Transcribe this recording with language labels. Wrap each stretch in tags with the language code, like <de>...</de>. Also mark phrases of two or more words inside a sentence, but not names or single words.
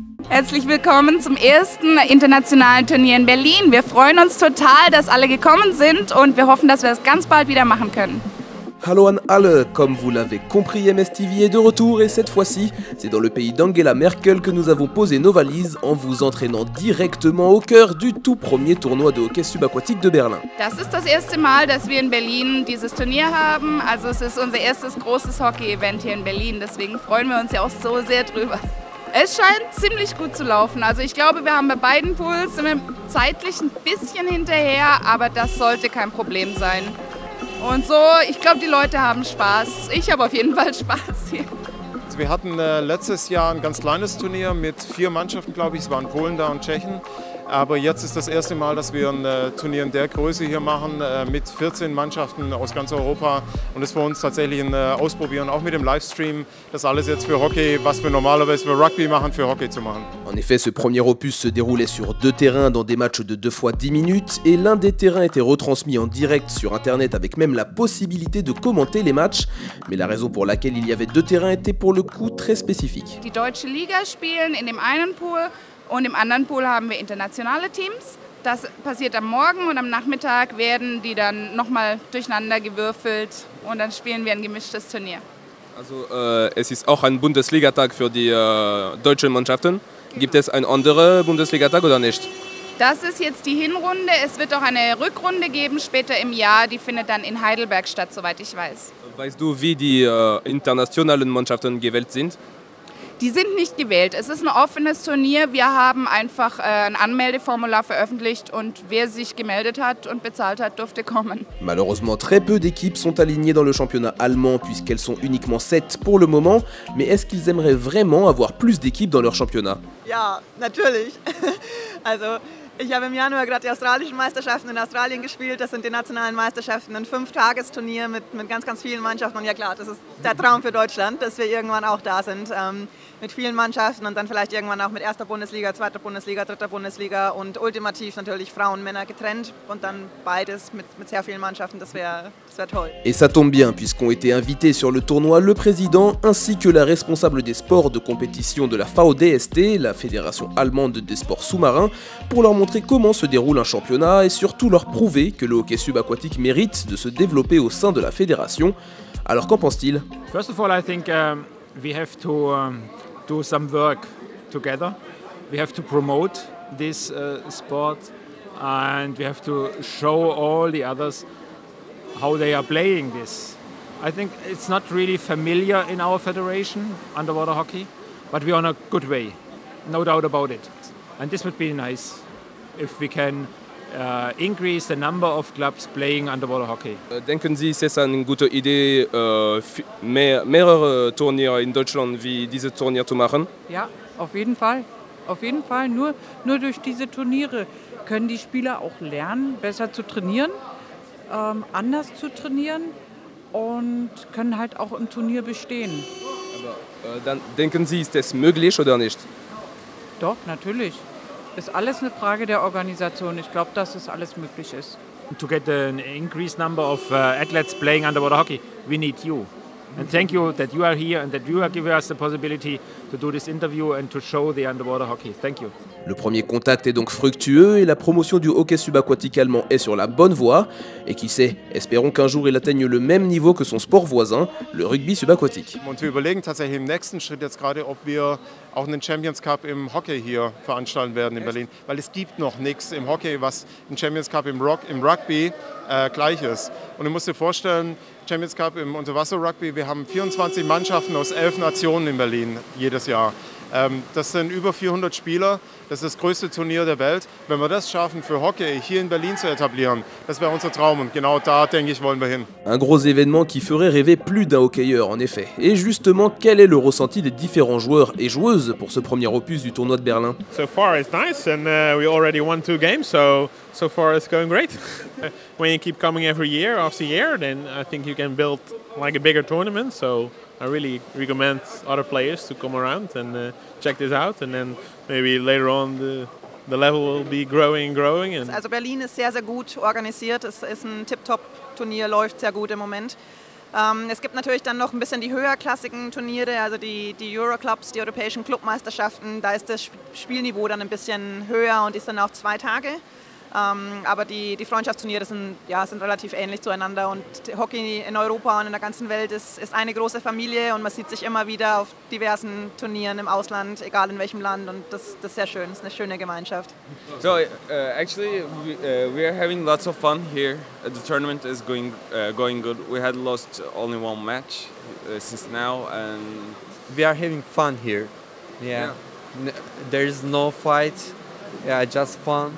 <de>Herzlich willkommen zum ersten internationalen Turnier in Berlin. Wir freuen uns total, dass alle gekommen sind und wir hoffen, dass wir das ganz bald wieder machen können. Hallo an alle,</de> <fr>comme vous l'avez compris, MSTV est de retour et cette fois-ci, c'est dans le pays d'Angela Merkel que nous avons posé nos valises en vous entraînant directement au cœur du tout premier tournoi de hockey subaquatique de Berlin.</fr> <de>Das ist das erste Mal, dass wir in Berlin dieses Turnier haben, also es ist unser erstes großes Hockey-Event hier in Berlin, deswegen freuen wir uns ja auch so sehr drüber. Es scheint ziemlich gut zu laufen, also ich glaube, wir haben bei beiden Pools, sind wir zeitlich ein bisschen hinterher, aber das sollte kein Problem sein. Und so, ich glaube, die Leute haben Spaß. Ich habe auf jeden Fall Spaß hier. Also wir hatten letztes Jahr ein ganz kleines Turnier mit 4 Mannschaften, glaube ich. Es waren Polen da und Tschechen. Aber jetzt ist das erste Mal, dass wir ein Turnier in der Größe hier machen, mit 14 Mannschaften aus ganz Europa. Und das ist für uns tatsächlich ein Ausprobieren, auch mit dem Livestream, das alles jetzt für Hockey, was wir normalerweise für Rugby machen, für Hockey zu machen.</de> <fr>En effet, ce premier opus se déroulait sur 2 terrains dans des matchs de 2 fois 10 minutes et l'un des terrains était retransmis en direct sur internet avec même la possibilité de commenter les matchs. Mais la raison pour laquelle il y avait 2 terrains était pour le coup très spécifique.</fr> <de>Die Deutsche Liga spielen in dem einen Pool. Und im anderen Pool haben wir internationale Teams. Das passiert am Morgen und am Nachmittag werden die dann nochmal durcheinander gewürfelt und dann spielen wir ein gemischtes Turnier. Also es ist auch ein Bundesligatag für die deutschen Mannschaften. Gibt es einen anderen Bundesligatag oder nicht? Das ist jetzt die Hinrunde. Es wird auch eine Rückrunde geben später im Jahr. Die findet dann in Heidelberg statt, soweit ich weiß. Weißt du, wie die internationalen Mannschaften gewählt sind? Die sind nicht gewählt. Es ist ein offenes Turnier. Wir haben einfach ein Anmeldeformular veröffentlicht und wer sich gemeldet hat und bezahlt hat, durfte kommen.</de> <fr>Malheureusement, très peu d'équipes sont alignées dans le championnat allemand puisqu'elles sont uniquement 7 pour le moment. Mais est-ce qu'ils aimeraient vraiment avoir plus d'équipes dans leur championnat?</fr> <de>Ja, natürlich. Also ich habe im Januar gerade die australischen Meisterschaften in Australien gespielt. Das sind die nationalen Meisterschaften, ein 5-Tagesturnier mit ganz, ganz vielen Mannschaften. Und ja klar, das ist der Traum für Deutschland, dass wir irgendwann auch da sind. Mit vielen Mannschaften und dann vielleicht irgendwann auch mit 1. Bundesliga, 2. Bundesliga, 3. Bundesliga und ultimativ natürlich Frauen, Männer getrennt und dann beides mit sehr vielen Mannschaften, das wär toll.</de> <fr>Et ça tombe bien puisqu'ont été invités sur le tournoi le président ainsi que la responsable des sports de compétition de la VDST, la Fédération allemande des sports sous-marins, pour leur montrer comment se déroule un championnat et surtout leur prouver que le hockey subaquatique mérite de se développer au sein de la fédération. Alors qu'en pense-t-il?</fr> <en>First of all, I think we have to do some work together. We have to promote this sport and we have to show all the others how they are playing this. I think it's not really familiar in our federation, underwater hockey, but we're on a good way, no doubt about it. And this would be nice if we can increase the number of clubs playing underwater hockey.</en> <de>Denken Sie, es ist eine gute Idee, mehrere Turniere in Deutschland wie dieses Turnier zu machen? Ja, auf jeden Fall. Auf jeden Fall. Nur durch diese Turniere können die Spieler auch lernen, besser zu trainieren, anders zu trainieren und können halt auch im Turnier bestehen. Aber dann denken Sie, ist es möglich oder nicht? Doch, natürlich. Ist alles eine Frage der Organisation. Ich glaube, dass es alles möglich ist.</de> <en>To get an increased number of athletes playing underwater hockey, we need you. And thank you that you are here and that you are giving us the possibility to do this interview and to show the underwater hockey. Thank you.</en> <fr>Le premier contact est donc fructueux et la promotion du hockey subaquatique allemand est sur la bonne voie. Et qui sait, espérons qu'un jour il atteigne le même niveau que son sport voisin, le rugby subaquatique.</fr> <de>Und wir überlegen tatsächlich im nächsten Schritt jetzt gerade, ob wir auch einen Champions Cup im Hockey hier veranstalten werden in Berlin. Weil es gibt noch nichts im Hockey, was ein Champions Cup im Rugby gleich ist. Und du musst dir vorstellen, Champions Cup im Unterwasser-Rugby, wir haben 24 Mannschaften aus 11 Nationen in Berlin jedes Jahr. Das sind über 400 Spieler, das ist das größte Turnier der Welt. Wenn wir das schaffen, für Hockey hier in Berlin zu etablieren, das wäre unser Traum und genau da, denke ich, wollen wir hin.</de> <fr>Un gros événement qui ferait rêver plus d'un hockeyeur en effet. Et justement, quel est le ressenti des différents joueurs et joueuses pour ce premier opus du tournoi de Berlin?</fr> <en>So far it's nice and we already won 2 games, so far it's going great. When you keep coming every year after year, then I think you can build like a bigger tournament, so I really recommend other players to come around and check this out, and then maybe later on the level will be growing.</en> <de>Also Berlin ist sehr, sehr gut organisiert. Es ist ein Tip-Top-Turnier, läuft sehr gut im Moment. Es gibt natürlich dann noch ein bisschen die höherklassigen Turniere, also die Euroclubs, die europäischen Clubmeisterschaften. Da ist das Spielniveau dann ein bisschen höher und die sind auch 2 Tage. Aber die Freundschaftsturniere sind relativ ähnlich zueinander und Hockey in Europa und in der ganzen Welt ist eine große Familie und man sieht sich immer wieder auf diversen Turnieren im Ausland, egal in welchem Land, und das ist sehr schön, das ist eine schöne Gemeinschaft.</de> <en>So actually we are having lots of fun here. The tournament is going good. We had lost only 1 match since now, and we are having fun here. Yeah. There is no fight. Yeah, just fun.</en>